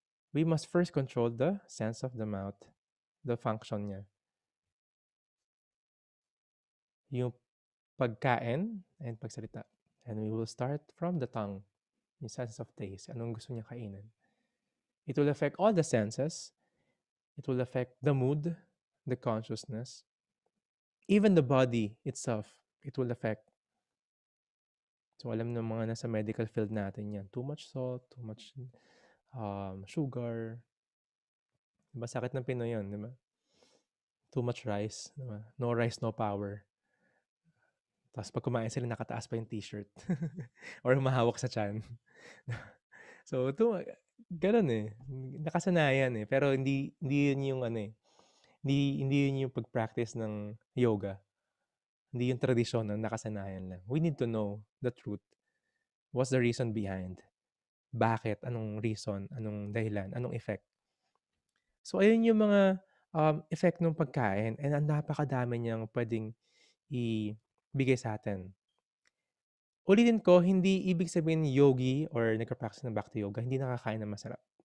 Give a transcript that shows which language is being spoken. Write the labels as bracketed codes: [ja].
[en] We must first control the sense of the mouth, the function niya. [tl] Yung pagkain and pagsalita. [en] And we will start from the tongue, yung sense of taste. [tl] Anong gusto niya kainin? [en] It will affect all the senses. It will affect the mood, the consciousness, even the body itself. It will affect. [tl] So alam ng mga nasa medical field natin yan. [en] Too much salt, too much sugar. [tl] Diba sakit ng Pinoy yun, diba? [en] Too much rice. [tl] Diba? [en] No rice, no power. [tl] Tapos pag kumain sila, nakataas pa yung t-shirt. Or humahawak sa tiyan. So, ganun eh. Nakasanayan eh. Pero hindi yun yung hindi yun yung pag-practice ng yoga. Hindi yung tradisyon ng nakasanayan lang. [en] We need to know the truth. What's the reason behind? [tl] Bakit? Anong reason? Anong dahilan? Anong effect? So, ayun yung mga effect ng pagkain. And ang napakadami niyang pwedeng ibigay sa atin. Ulitin ko, hindi ibig sabihin yogi or nagka-practice ng bhakti yoga, hindi nakakain ng masarap.